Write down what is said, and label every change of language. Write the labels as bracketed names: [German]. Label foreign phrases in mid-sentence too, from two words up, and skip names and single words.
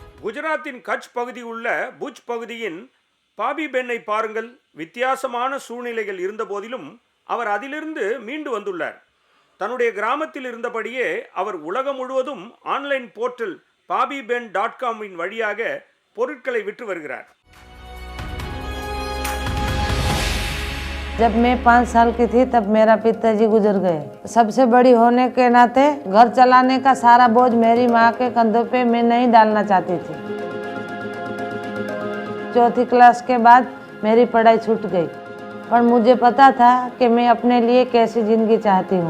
[Tamil] குஜராத்தின் கட்ச் பகுதி உள்ள புஜ் பகுதியின் பாபி பெண்ணை பாருங்கள். வித்தியாசமான சூழ்நிலைகள் இருந்த போதிலும் அவர் அதிலிருந்து மீண்டு வந்துள்ளார். தன்னுடைய கிராமத்தில் இருந்தபடியே அவர் உலகம் முழுவதும் ஆன்லைன் போர்ட்டல் pabiben.com வழியாக பொருட்களை விற்று வருகிறார். [Hindi] जब मैं 5 साल की थी तब मेरा पिताजी गुजर गए। सबसे बड़ी होने के नाते घर चलाने का सारा बोझ मेरी माँ के कंधों पे मैं नहीं डालना चाहती थी। 4th क्लास के बाद मेरी पढ़ाई छूट गई, पर मुझे पता था कि मैं अपने लिए कैसी ज़िंदगी चाहती हूँ।